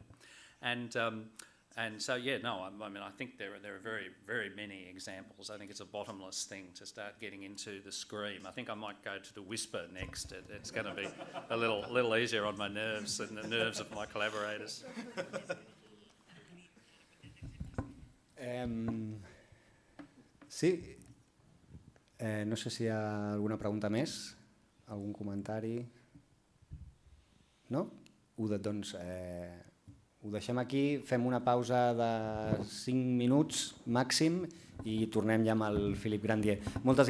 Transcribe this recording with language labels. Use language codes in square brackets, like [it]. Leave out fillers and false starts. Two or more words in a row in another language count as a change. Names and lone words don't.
[en] And so, yeah, no, I mean, I think there are very, very many examples. I think it's a bottomless thing to start getting into the scream. I think I might go to the whisper next. It's going to be a little easier on my nerves and the nerves of my collaborators. [ca] Sí, no sé si hi ha alguna pregunta més, algun comentari. No? Doncs ho deixem aquí, fem una pausa de 5 minuts màxim i tornem ja amb el Philippe Grandier.